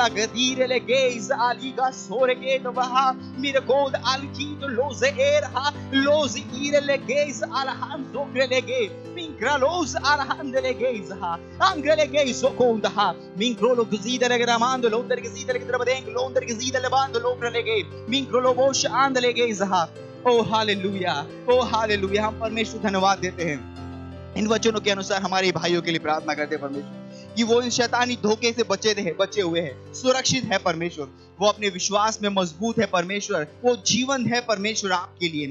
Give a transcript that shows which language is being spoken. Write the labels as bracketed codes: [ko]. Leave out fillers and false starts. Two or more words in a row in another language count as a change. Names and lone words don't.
[hi] gadire le gaze aliga sore ke do baha mir god alkid loze erha loze ire le gaze alhan zokrele ge minkralos alhandle gaze ha angrele gaze okonda ha minkrolo guzida le gramando londer guzida le drabadeng londer guzida le bando logrele ge minkrolo bosh andle gaze ha ओ हालेलुया ओ हालेलुया। हम परमेश्वर धन्यवाद देते हैं इन वचनों के अनुसार हमारे भाइयों के लिए प्रार्थना करते हैं परमेश्वर कि वो इन शैतानी धोखे से बचे हुए हैं, सुरक्षित है परमेश्वर, वो अपने विश्वास में मजबूत है परमेश्वर, वो जीवन है परमेश्वर आपके लिए।